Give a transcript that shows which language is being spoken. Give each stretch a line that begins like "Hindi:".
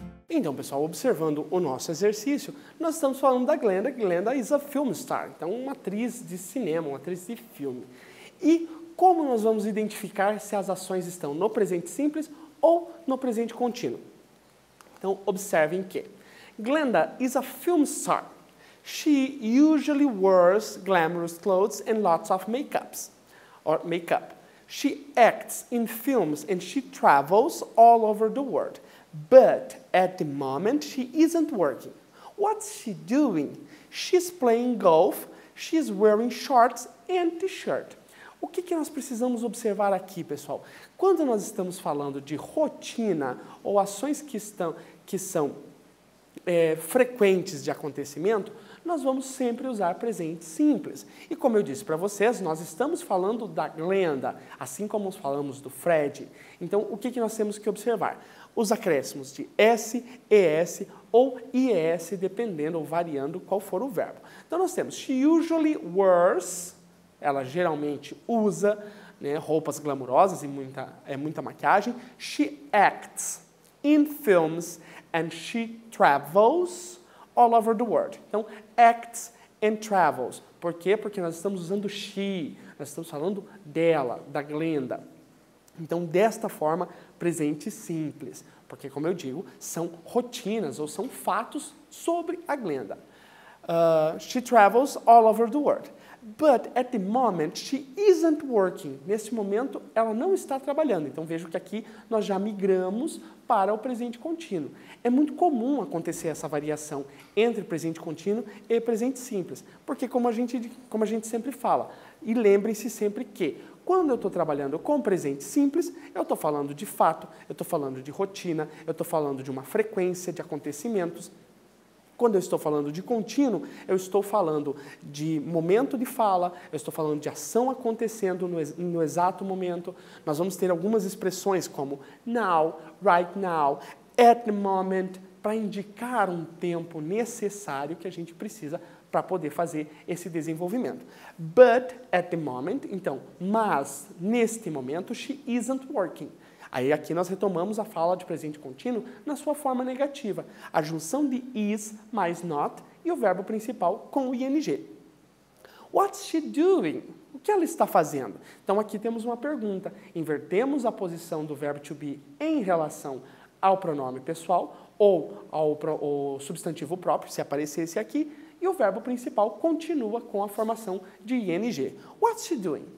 Portuguese: Então, pessoal, observando o nosso exercício, nós estamos falando da Glenda.
English: Glenda is a film star,
Portuguese: então uma atriz de cinema, uma atriz de filme. E como nós vamos identificar se as ações estão no presente simples ou no presente contínuo? Então, observem que
English: Glenda is a film star. She usually wears glamorous clothes and lots of makeup. She acts in films and she travels all over the world. But at the moment, she isn't working. What's she doing? She's playing golf, she's wearing shorts and t-shirt.
Portuguese: O que nós precisamos observar aqui, pessoal? Quando nós estamos falando de rotina ou ações que são frequentes de acontecimento, nós vamos sempre usar presente simples. E como eu disse para vocês, nós estamos falando da Glenda, assim como falamos do Fred. Então, o que nós temos que observar? Os acréscimos de S, ES ou IES, dependendo ou variando qual for o verbo. Então, nós temos
English: she usually wears,
Portuguese: ela geralmente usa, né, roupas glamourosas e muita maquiagem.
English: She acts in films and she travels all over the world.
Portuguese: Então, acts and travels. Por quê? Porque nós estamos usando she, nós estamos falando dela, da Glenda. Então, desta forma, presente simples. Porque, como eu digo, são rotinas ou são fatos sobre a Glenda.
English: She travels all over the world. But, at the moment, she isn't working.
Portuguese: Nesse momento, ela não está trabalhando. Então, vejo que aqui nós já migramos para o presente contínuo. É muito comum acontecer essa variação entre presente contínuo e presente simples. Porque, como a gente sempre fala, e lembrem-se sempre que, quando eu estou trabalhando com presente simples, eu estou falando de fato, eu estou falando de rotina, eu estou falando de uma frequência de acontecimentos. Quando eu estou falando de contínuo, eu estou falando de momento de fala, eu estou falando de ação acontecendo no exato momento. Nós vamos ter algumas expressões como now, right now, at the moment, para indicar um tempo necessário que a gente precisa para poder fazer esse desenvolvimento.
English: But at the moment,
Portuguese: então, mas neste momento,
English: she isn't working.
Portuguese: Aí aqui nós retomamos a fala de presente contínuo na sua forma negativa. A junção de is mais not e o verbo principal com o ing.
English: What's she doing?
Portuguese: O que ela está fazendo? Então aqui temos uma pergunta. Invertemos a posição do verbo to be em relação ao pronome pessoal ou ao substantivo próprio, se aparecesse aqui, e o verbo principal continua com a formação de ing.
English: What's she doing?